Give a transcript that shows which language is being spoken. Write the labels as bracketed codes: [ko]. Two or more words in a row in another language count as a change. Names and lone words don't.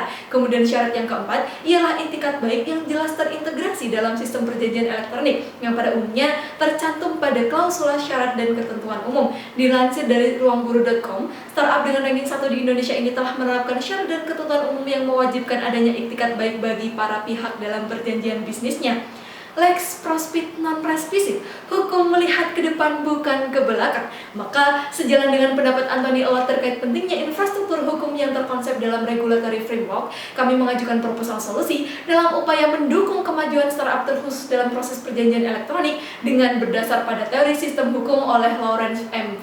[id] Kemudian syarat yang keempat ialah itikat baik yang jelas terintegrasi dalam sistem perjanjian elektronik yang pada umumnya tercantum pada klausula syarat dan ketentuan umum. Dilansir dari ruangguru.com, startup dengan ranking 1 di Indonesia ini telah menerapkan syarat dan ketentuan umum yang mewajibkan adanya itikat baik bagi para pihak dalam perjanjian bisnisnya. [la] Lex prospit non respisit, [id] hukum melihat ke depan bukan ke belakang. Maka sejalan dengan pendapat Anthony Awad terkait pentingnya infrastruktur hukum yang terkonsep dalam [en] regulatory framework, [id] kami mengajukan proposal solusi dalam upaya mendukung kemajuan startup terkhusus dalam proses perjanjian elektronik dengan berdasar pada teori sistem hukum oleh Lawrence M.